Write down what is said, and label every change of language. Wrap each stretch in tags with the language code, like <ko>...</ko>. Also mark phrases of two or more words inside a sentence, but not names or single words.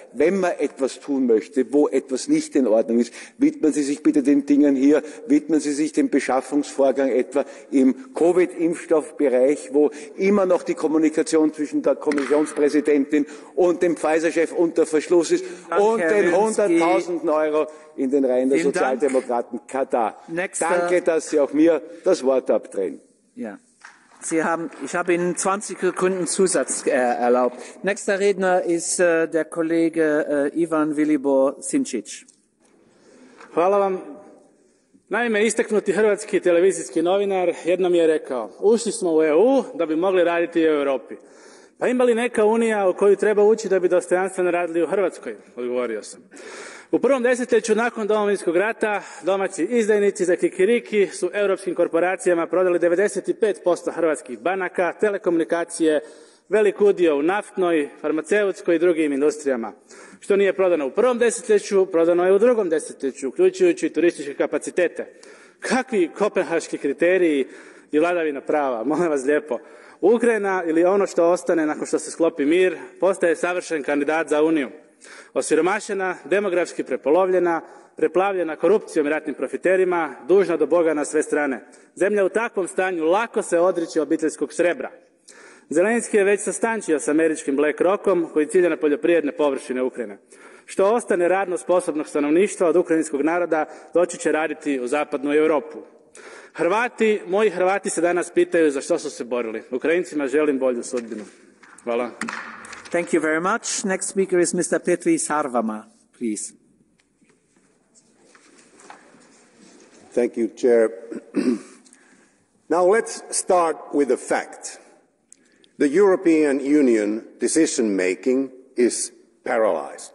<de>Wenn man etwas tun möchte, wo etwas nicht in Ordnung ist, widmen Sie sich bitte den Dingen hier, widmen Sie sich dem Beschaffungsvorgang etwa im Covid-Impfstoffbereich, wo immer noch die Kommunikation zwischen der Kommissionspräsidentin und dem Pfizer-Chef unter Verschluss ist und den 100.000 Euro in den Reihen der Sozialdemokraten Katar. Danke, dass Sie auch mir das Wort abdrehen. Ja. Ich habe Ihnen 20 Sekunden Zusatz erlaubt. Nächster Redner ist der Kollege Ivan Vilibor Sinčić.</de> <hr>Hvala vam. Naime, istaknuti hrvatski televizijski novinar jednom je rekao, ušli smo u EU da bi mogli raditi u Europi. Pa ima li neka unija u koju treba ući da bi dostojanstveno radili u Hrvatskoj? Odgovorio sam. U prvom desetljeću nakon Domovinskog rata domaći izdajnici za kikiriki su europskim korporacijama prodali 95% hrvatskih banaka, telekomunikacije, velik udio u naftnoj, farmaceutskoj i drugim industrijama. Što nije prodano u prvom desetljeću, prodano je u drugom desetljeću, uključujući i turističke kapacitete. Kakvi kopenhaški kriteriji i vladavina prava, molim vas lijepo. Ukrajina ili ono što ostane nakon što se sklopi mir, postaje savršen kandidat za Uniju. Osiromašena, demografski prepolovljena, preplavljena korupcijom i ratnim profiterima, dužna do Boga na sve strane. Zemlja u takvom stanju lako se odriče obiteljskog srebra. Zelenski je već sastančio s američkim BlackRockom koji cilja na poljoprivredne površine Ukrajine. Što ostane radno sposobnog stanovništva od ukrajinskog naroda doći će raditi u zapadnu Europu. Hrvati, moji Hrvati se danas pitaju za što su se borili. Ukrajincima želim bolju sudbinu. Hvala.</hr> <en>Thank you very much. Next speaker is Mr. Petri Sarvamaa, please. Thank you, Chair. Now let's start with a fact. The European Union decision-making is paralyzed.</en>